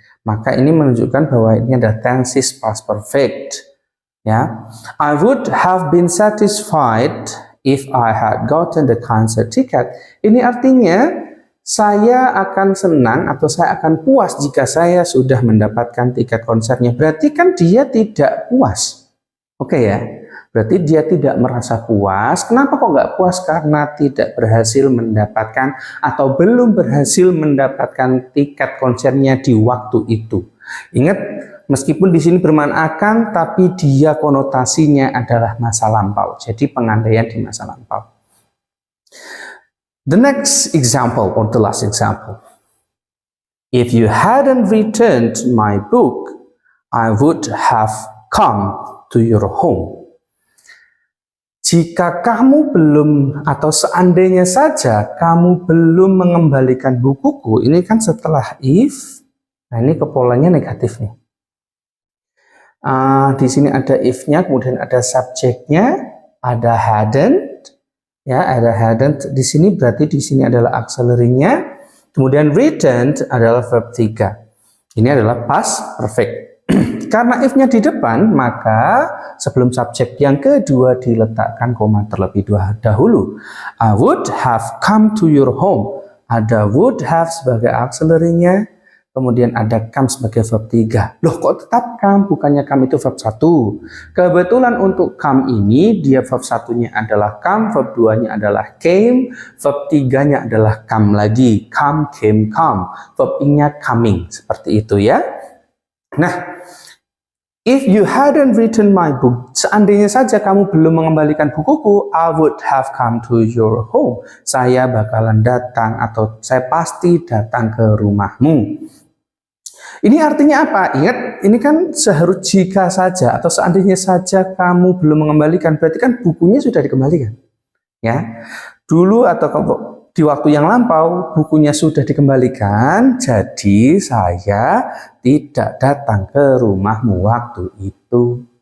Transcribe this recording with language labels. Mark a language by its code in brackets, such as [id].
[id] Maka ini menunjukkan bahwa ini ada tenses past perfect. [en] Ya, I would have been satisfied if I had gotten the concert ticket. [id] Ini artinya saya akan senang atau saya akan puas jika saya sudah mendapatkan tiket konsernya. Berarti kan dia tidak puas. Oke ya, berarti dia tidak merasa puas. Kenapa kok nggak puas? Karena tidak berhasil mendapatkan atau belum berhasil mendapatkan tiket konsernya di waktu itu. Ingat, meskipun di sini bermakna akan, tapi dia konotasinya adalah masa lampau. Jadi pengandaian di masa lampau. [en] The next example, or the last example. If you hadn't returned my book, I would have come to your home. [id] Jika kamu belum, atau seandainya saja kamu belum mengembalikan bukuku, ini kan setelah if. Nah, ini kepolanya negatif nih. Di sini ada if-nya, kemudian ada subjeknya, ada hadn't, ya, ada hadn't. Di sini berarti di sini adalah auxiliary-nya, kemudian returned adalah verb 3. Ini adalah past perfect. karena if-nya di depan, maka sebelum subjek yang kedua diletakkan koma terlebih dahulu. [en] I would have come to your home. [id] Ada would have sebagai auxiliary-nya, kemudian ada come sebagai verb 3. Loh, kok tetap come? Bukannya come itu verb 1. Kebetulan untuk come ini, dia verb 1-nya adalah come, verb 2-nya adalah came, verb 3-nya adalah come lagi. Come, came, come. Verb ing-nya coming. Seperti itu ya. [en] Nah, if you hadn't written my book, [id] seandainya saja kamu belum mengembalikan bukuku, [en] I would have come to your home. [id] Saya bakalan datang atau saya pasti datang ke rumahmu. Ini artinya apa? Ingat, ini kan seharusnya jika saja atau seandainya saja kamu belum mengembalikan, berarti kan bukunya sudah dikembalikan. Ya, dulu atau di waktu yang lampau bukunya sudah dikembalikan, jadi saya tidak datang ke rumahmu waktu itu.